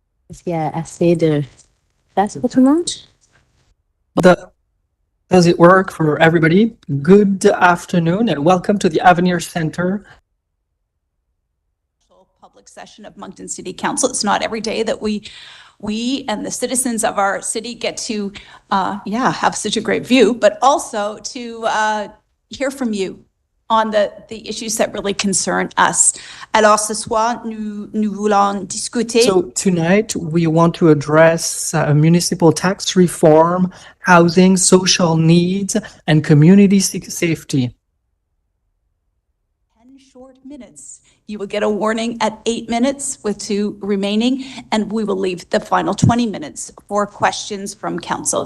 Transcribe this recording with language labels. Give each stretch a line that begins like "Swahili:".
French: Est-ce qu'il y a assez de place pour tout le monde?
English: Does it work for everybody? Good afternoon and welcome to the Avenir Center. Public session of Moncton City Council. It's not every day that we and the citizens of our city get to, have such a great view, but also to hear from you on the issues that really concern us.
French: Alors ce soir, nous voulons discuter.
English: So tonight we want to address municipal tax reform, housing, social needs, and community safety. 10 short minutes. You will get a warning at 8 minutes with 2 remaining, and we will leave the final 20 minutes for questions from council.